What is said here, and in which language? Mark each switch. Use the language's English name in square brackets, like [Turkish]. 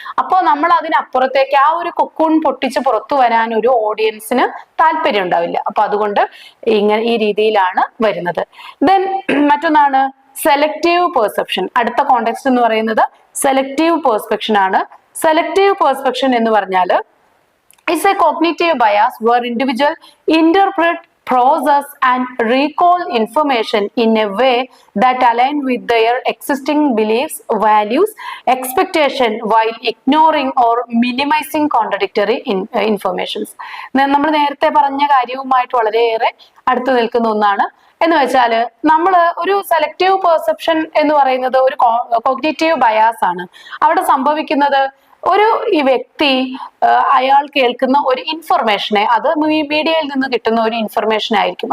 [Malayalam] അപ്പോൾ നമ്മൾ അതിനപ്പുറത്തേക്ക് ആ ഒരു കൊക്കൂൺ പൊട്ടിച്ച് പുറത്തു വരാൻ ഒരു ഓഡിയൻസിന് താല്പര്യം ഉണ്ടാവില്ല. അപ്പൊ അതുകൊണ്ട് ഈ രീതിയിലാണ് വരുന്നത്. ദെൻ മറ്റൊന്നാണ് സെലക്റ്റീവ് പെർസെപ്ഷൻ. അടുത്ത കോണ്ടെക്സ്റ്റ് എന്ന് പറയുന്നത് സെലക്റ്റീവ് പെർസെപ്ഷൻ ആണ്. സെലക്റ്റീവ് പെർസെപ്ഷൻ എന്ന് പറഞ്ഞാൽ [English] it's a cognitive bias where individuals interpret, process and recall information in a way that align with their existing beliefs, values, expectation while ignoring or minimizing contradictory informations. [Malayalam] നമ്മൾ നേരത്തെ പറഞ്ഞ കാര്യവുമായിട്ട് വളരെയേറെ അടുത്ത് നിൽക്കുന്ന ഒന്നാണ്. എന്ന് വെച്ചാൽ നമ്മൾ ഒരു സെലക്റ്റീവ് പെർസെപ്ഷൻ എന്ന് പറയുന്നത് ഒരു കോഗ്നിറ്റീവ് ബയാസ് ആണ്. അവിടെ സംഭവിക്കുന്നത് ഈ വ്യക്തി അയാൾ കേൾക്കുന്ന ഒരു ഇൻഫർമേഷനെ, അത് മീഡിയയിൽ നിന്ന് കിട്ടുന്ന ഒരു ഇൻഫർമേഷൻ ആയിരിക്കും.